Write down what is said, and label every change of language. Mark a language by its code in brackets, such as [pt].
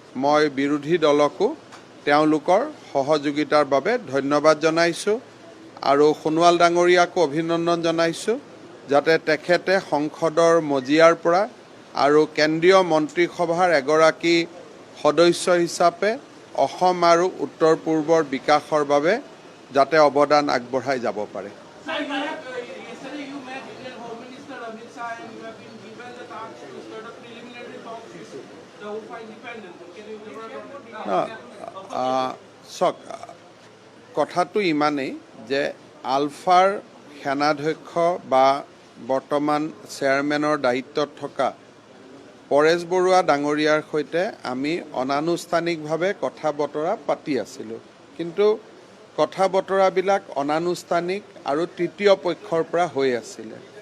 [as] মই বিৰোধী দলকো তেওঁলোকৰ সহযোগিতাৰ বাবে ধন্যবাদ জনাইছোঁ আৰু সোণোৱাল ডাঙৰীয়াকো অভিনন্দন জনাইছোঁ যাতে তেখেতে সংসদৰ মজিয়াৰ পৰা আৰু কেন্দ্ৰীয় মন্ত্ৰীসভাৰ এগৰাকী সদস্য হিচাপে অসম আৰু উত্তৰ পূৰ্বৰ বিকাশৰ বাবে যাতে অৱদান আগবঢ়াই যাব পাৰে। [en] Yesterday you met Indian Home Minister Amit Shah and you have been given the task to start a preliminary talks with the UPA independent. Can you [as] চাওক, কথাটো ইমানেই যে আলফাৰ সেনাধ্যক্ষ বা বৰ্তমান চেয়াৰমেনৰ দায়িত্বত থকা পৰেশ বৰুৱা ডাঙৰীয়াৰ সৈতে আমি অনানুষ্ঠানিকভাৱে কথা বতৰা পাতি আছিলোঁ, কিন্তু কথা বতৰাবিলাক অনানুষ্ঠানিক আৰু তৃতীয় পক্ষৰ পৰা হৈ আছিলে।